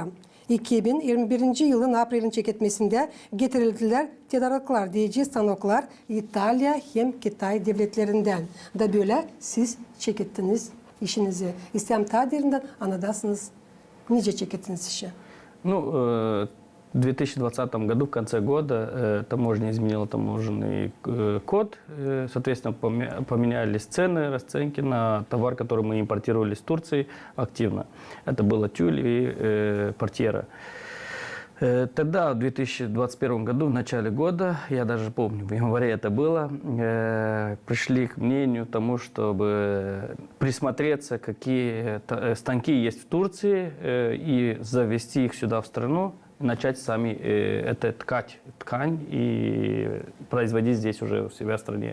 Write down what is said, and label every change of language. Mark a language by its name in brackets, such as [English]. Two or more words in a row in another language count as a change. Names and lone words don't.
[Gagauz] 2021 yılın April'in çeketmesinde getirildiler tedariklar diyeceği stanoklar İtalya hem Kitay devletlerinden. Da böyle siz çekettiniz işinizi. İslam tadirinden anladasınız. Nice çekettiniz işi? [Russian] Ну, в 2020 году, в конце года, таможня изменила таможенный код. Соответственно, поменялись цены, расценки на товар, который мы импортировали из Турции активно. Это было тюль и портьера. Тогда, в 2021 году, в начале года, я даже помню, в январе это было, пришли к мнению тому, чтобы присмотреться, какие станки есть в Турции, и завести их сюда в страну, и начать сами это ткань и производить здесь уже у себя в стране.